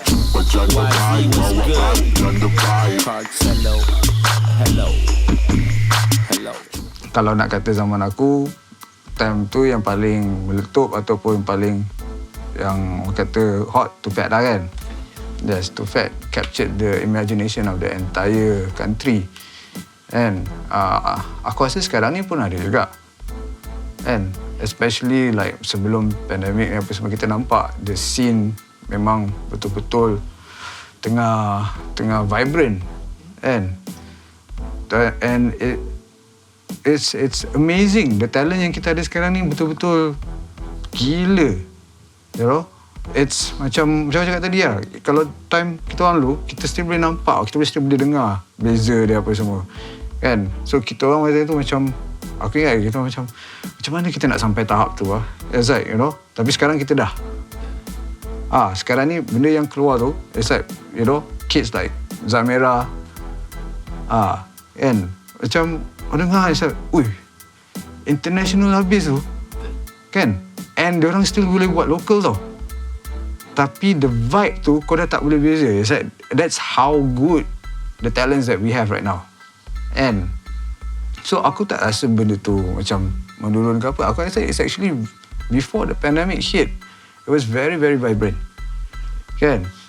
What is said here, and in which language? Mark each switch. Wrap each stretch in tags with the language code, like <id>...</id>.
<en>YZ, what's good? Carcelo, hello.</en> <ms>Kalau nak kata zaman aku, time tu yang paling meletup ataupun paling yang orang kata hot tu Phat lah kan.</ms> <en>Yes, tu Phat captured the imagination of the entire country.</en> <ms>And aku rasa sekarang ni pun ada juga.</ms> <en>And especially like</en> <ms>sebelum pandemik ni apa semua, kita nampak</ms> <en>the scene</en> <ms>memang betul-betul tengah vibrant.</ms> <en>And it's amazing. The talent</en> <ms>yang kita ada sekarang ni betul-betul gila. It's macam cakap tadi lah. Kalau time kita orang dulu, kita still boleh nampak, kita still boleh dengar beza dia apa semua. Kan? So kita orang masa tu macam, aku ingat kita macam mana kita nak sampai tahap tu lah. It's like, tapi sekarang kita dah. Sekarang ni benda yang keluar tu,</ms> <en>it's like, kids like</en> <ms>Zamera, kan? Macam orang dengar, it's like, international habis tu. Kan? And diorang still boleh buat local tau. Tapi</ms> <en>the vibe</en> <ms>tu kau dah tak boleh beza.</ms> <en>It's like, that's how good the talents that we have right now. And so</en> <ms>aku tak rasa benda tu macam menurun ke apa. Aku rasa</ms> <en>it's actually before the pandemic hit, it was very, very vibrant. Kan?</en>